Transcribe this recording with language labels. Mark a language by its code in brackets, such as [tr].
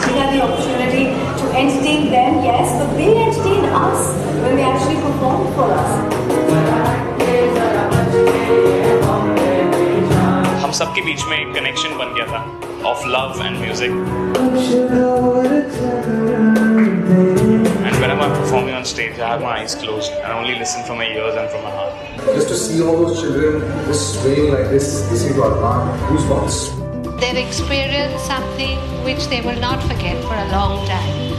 [en] The opportunity to entertain them, yes, but they entertain us when they actually perform for us. [hi] हम सबके बीच में एक connection बन गया था [en] of love and music. And whenever I'm performing on stage, I have my eyes closed and only listen from my ears and from my heart. Just to see all those children just swaying like this, listening to Arman, goosebumps. They've experienced something which they will not forget for a long time.